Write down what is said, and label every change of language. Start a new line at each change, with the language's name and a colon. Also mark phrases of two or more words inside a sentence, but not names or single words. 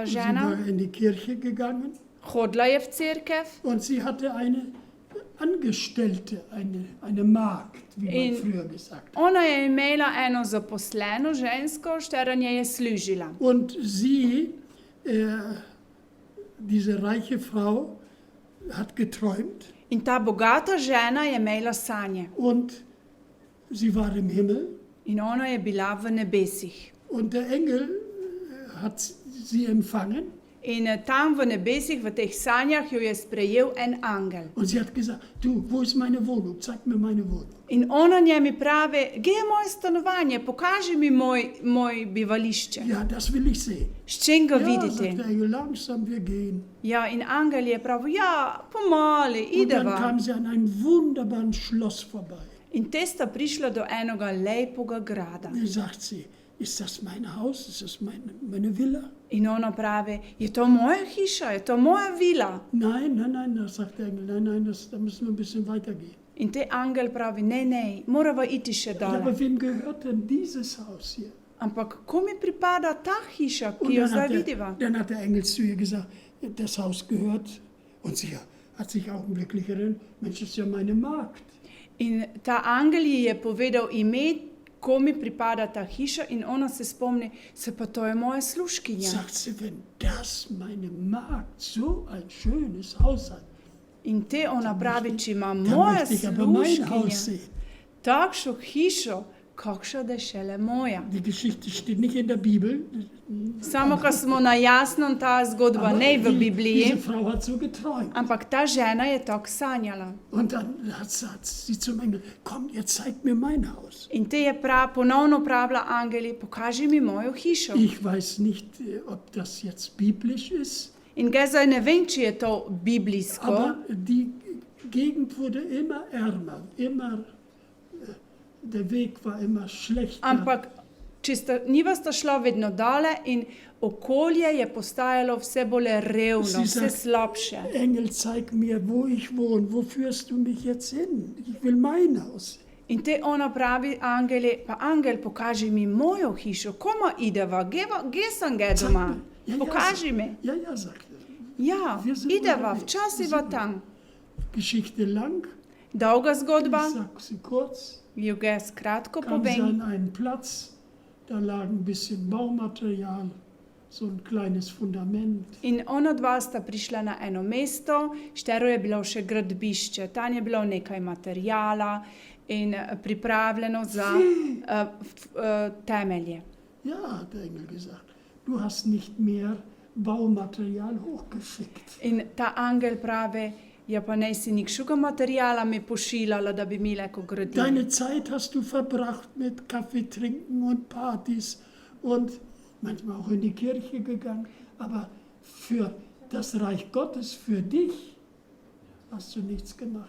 German: Sie
Slovenian: žena,
German: war in die Kirche gegangen
Slovenian: hodila je v cerkev
German: und sie hatte eine Angestellte, eine Magd, wie man
Slovenian: In-
German: früher gesagt hat.
Slovenian: ona je imela eno zaposleno žensko, štera nje je služila.
German: Und sie, diese reiche Frau, hat geträumt
Slovenian: In ta bogata žena je imela sanje
German: und sie war im Himmel
Slovenian: in ona je bila v nebesih.
German: und der Engel hat sie empfangen
Slovenian: In tam v nebesih, v teh sanjah, jo je sprejel en angel.
German: und sie hat gesagt, du, wo ist meine Wohnung? Zeig mir meine Wohnung.
Slovenian: In ona njemi pravi, gdje je moje stanovanje, pokaži mi moj bivališče.
German: Ja, das will ich sehen.
Slovenian: S čim ga
German: Ja, sagt
Slovenian: vidite?
German: der Engel, langsam, wir gehen.
Slovenian: Ja, in angel je pravil, ja, pomali,
German: Und dann
Slovenian: ideva.
German: kam sie an einem wunderbaren Schloss vorbei.
Slovenian: In te sta prišla do enega lepega grada.
German: Dann sagt sie, ist das mein Haus? Ist das meine Villa?
Slovenian: In ona pravi, je to moja hiša, je to moja vila.
German: Nein, nein, nein, das sagt der Engel, nein, da müssen wir ein bisschen weitergehen.
Slovenian: In te angel pravi, ne, morava iti še Ja, dole.
German: aber wem gehört denn dieses Haus hier?
Slovenian: Ampak komu pripada ta hiša,
German: Und
Slovenian: ki jo
German: dann
Slovenian: zdaj
German: hat,
Slovenian: vidiva?
German: dann hat der Engel zu ihr gesagt, das Haus gehört. Und sie hat sich augenblicklich erinnert, Mensch, das ist ja meine Magd.
Slovenian: In ta angel ji je povedal ime, komu pripada ta hiša in ona se spomni, se pa to je moja služkinja.
German: Sagt sie, wenn das meine Magd so ein schönes Haus hat,
Slovenian: In te ona pravi, če ima
German: dann
Slovenian: moja
German: möchte ich aber mein Haus
Slovenian: služkinja
German: sehen.
Slovenian: takšno hišo, kakšna da je šele moja.
German: Die Geschichte steht nicht in der Bibel.
Slovenian: Samo, ko smo na jasnem, ta zgodba
German: Aber
Slovenian: ne v
German: diese
Slovenian: Bibliji,
German: Frau hat so geträumt.
Slovenian: ampak ta žena je tako sanjala.
German: Und dann hat sie zum Engel, komm, jetzt zeig mir mein Haus.
Slovenian: In te je ponovno pravila angeli, pokaži mi mojo hišo.
German: Ich weiß nicht, ob das jetzt biblisch ist,
Slovenian: In ga zdaj ne vem, če je to biblijsko,
German: aber die Gegend wurde immer ärmer, der Weg war immer schlechter.
Slovenian: ampak njiva sta šla vedno dale in okolje je postajalo vse bolj revno,
German: Si
Slovenian: vse
German: sagt,
Slovenian: slabše.
German: Engel, zeig mir, wo ich wohne, wo führst du mich jetzt hin? Ich will mein Haus.
Slovenian: In te ona pravi angeli, pa angel, pokaži mi mojo hišo, koma ideva, gdje sem ga doma, pokaži mi.
German: Ja, sagt er.
Slovenian: Ja,
German: Wir sind
Slovenian: ideva,
German: unterwegs.
Slovenian: včasih
German: Super.
Slovenian: tam.
German: Geschichte lang,
Slovenian: Dolga
German: ich
Slovenian: zgodba,
German: sage sie kurz,
Slovenian: jo jaz kratko
German: kam sie
Slovenian: povem.
German: an einen Platz, da lag ein bisschen Baumaterial, so ein kleines Fundament.
Slovenian: In ona dva sta prišla na eno mesto, štero je bilo še gradbišče, tam je bilo nekaj materijala in pripravljeno za temelje.
German: Ja, hat der Engel gesagt, du hast nicht mehr Baumaterial hochgeschickt.
Slovenian: In ta angel pravi, ja pa ne si nikšuga materijala mi pošiljala, da bi mi leko gradili.
German: Deine Zeit hast du verbracht mit Kaffee trinken und Partys und manchmal auch in die Kirche gegangen. Aber für das Reich Gottes, für dich, hast du nichts gemacht.